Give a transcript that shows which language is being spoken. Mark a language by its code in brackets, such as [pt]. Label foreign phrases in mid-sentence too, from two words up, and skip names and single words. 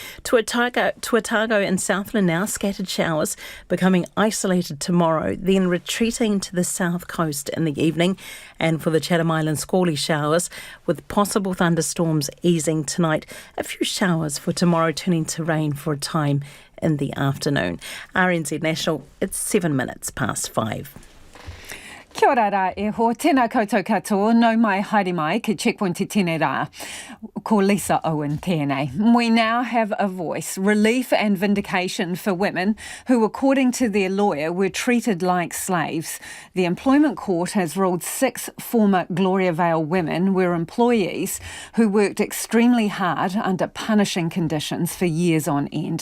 [en] Tuatago and Southland now, scattered showers, becoming isolated tomorrow, then retreating to the south coast in the evening. And for the Chatham Islands, squally showers with possible thunderstorms easing tonight. A few showers for tomorrow, turning to rain for a time in the afternoon. RNZ National, it's 5:07. [mi] Kia ora rā e ho, tēnā koutou katoa, nau mai haere mai ki Checkpoint te tēnei rā. Ko Lisa Owen tēnei. [en] We now have a voice, relief and vindication for women who, according to their lawyer, were treated like slaves. The Employment Court has ruled 6 former Gloriavale women were employees who worked extremely hard under punishing conditions for years on end.